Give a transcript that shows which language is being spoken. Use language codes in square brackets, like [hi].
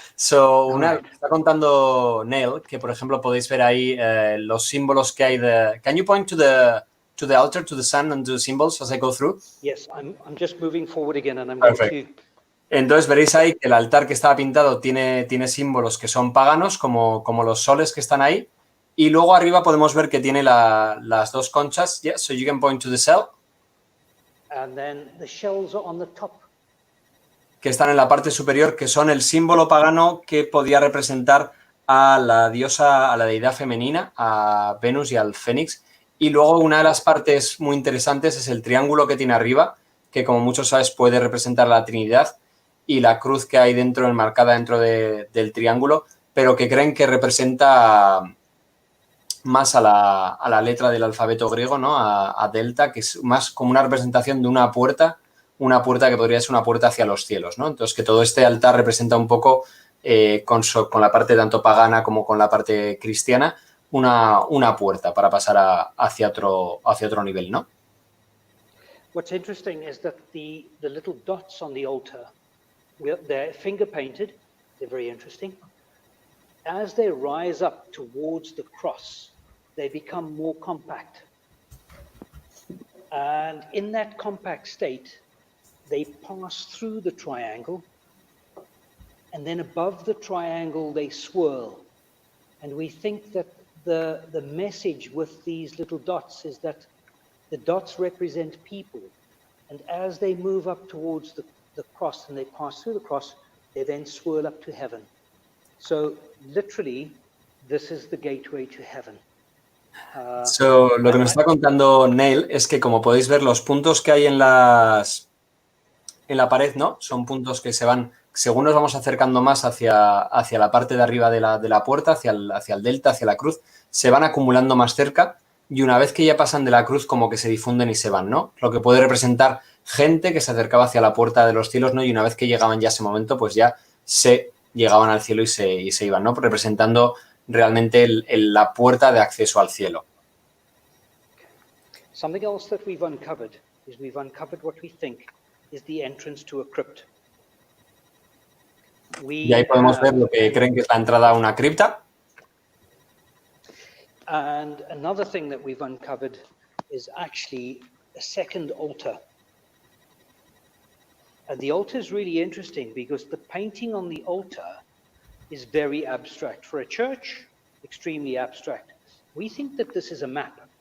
[es] So, está contando Neill que, por ejemplo, podéis ver ahí los símbolos que hay de... [en] Can you point to the altar, to the sun, and to the symbols as I go through? Yes, I'm just moving forward again, and I'm Perfect. going to... [es] Entonces veréis ahí que el altar que estaba pintado tiene símbolos que son paganos, como los soles que están ahí. Y luego arriba podemos ver que tiene las dos conchas. [en] Yeah, so you can point to the shell. And then the shells are on the top. [es] Que están en la parte superior, que son el símbolo pagano que podía representar a la diosa, a la deidad femenina, a Venus y al Fénix. Y luego una de las partes muy interesantes es el triángulo que tiene arriba, que como muchos sabes puede representar la Trinidad, y la cruz que hay dentro, enmarcada dentro del triángulo, pero que creen que representa más a la letra del alfabeto griego, ¿no? A delta, que es más como una representación de una puerta que podría ser una puerta hacia los cielos, ¿no? Entonces, que todo este altar representa un poco, con la parte tanto pagana como con la parte cristiana, una puerta para pasar hacia otro nivel, ¿no? [en] What's interesting is that the little dots on the altar, they're finger painted, they're very interesting. As they rise up towards the cross, they become more compact. And in that compact state, they pass through the triangle, and then above the triangle they swirl. And we think that the message with these little dots is that the dots represent people, and as they move up towards the cross and they pass through the cross, they then swirl up to heaven. So literally, this is the gateway to heaven. [es] Lo que nos está contando Neill es que, como podéis ver, los puntos que hay en la pared, ¿no? Son puntos que se van, según nos vamos acercando más hacia la parte de arriba de la puerta, hacia el delta, hacia la cruz, se van acumulando más cerca, y una vez que ya pasan de la cruz, como que se difunden y se van, ¿no? Lo que puede representar gente que se acercaba hacia la puerta de los cielos, ¿no? Y una vez que llegaban ya a ese momento, pues ya se llegaban al cielo y se iban, ¿no? Representando realmente la puerta de acceso al cielo. [en] Something else that we've uncovered is what we think is the entrance to a crypt. [es] Y ahí podemos ver lo que creen que es la entrada a una cripta. [en] And another thing that we've uncovered is actually a second altar. And the altar is really interesting because the painting on the altar is very abstract. For a church, extremely abstract. We think that this is a map.